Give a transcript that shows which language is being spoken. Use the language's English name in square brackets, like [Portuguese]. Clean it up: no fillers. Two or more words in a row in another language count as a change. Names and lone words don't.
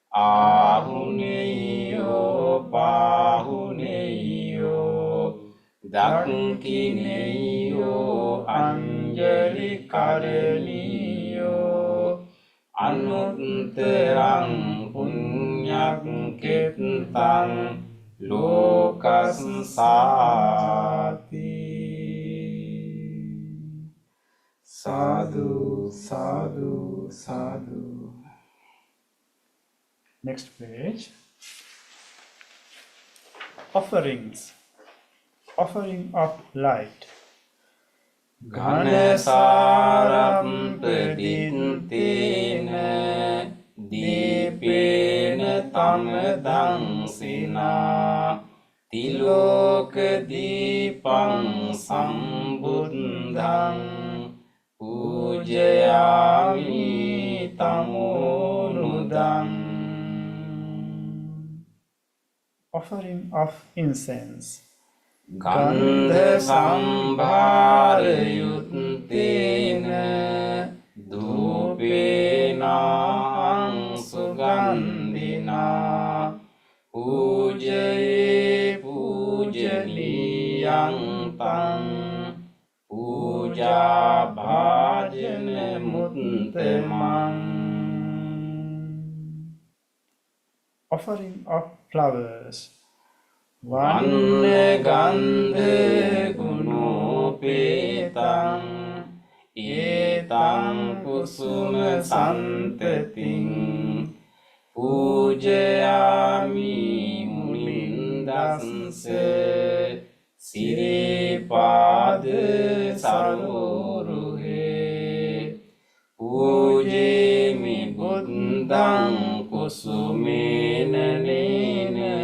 [Pali] ආහුනේයෝ පාහුනේයෝ දක්ඛිනේයෝ අංජලි කරණීයෝ අනුත්තරං පුඤ්ඤක්ඛෙත්තං ලෝකස්සාති. සාදු සාදු සාදු. [English] Next page. Offerings. Offering of light. [Pali] ඝනසාරම්පදිත්තේන දීපේන තමදංසිනා තිලෝක දීපං සම්බුද්ධං පූජයාමි තමෝනුදං. [English] Offering of incense. [Pali] ගන්ධ සම්භාරයුත්තේන ධූපේනාං සුගන්ධිනා පූජයේ පූජනීයං තං පූජා භාජන මුත්තමං. [English] Offering of flowers. [Pali] වන්න ගන්ධ ගුණෝපේතං ඒතං කුසුම සන්තතින් පූජයාමි මුලින්දස්ස සිරිපාද සරෝරුහේ පූජේමි බුද්ධං කුසුමේන නේන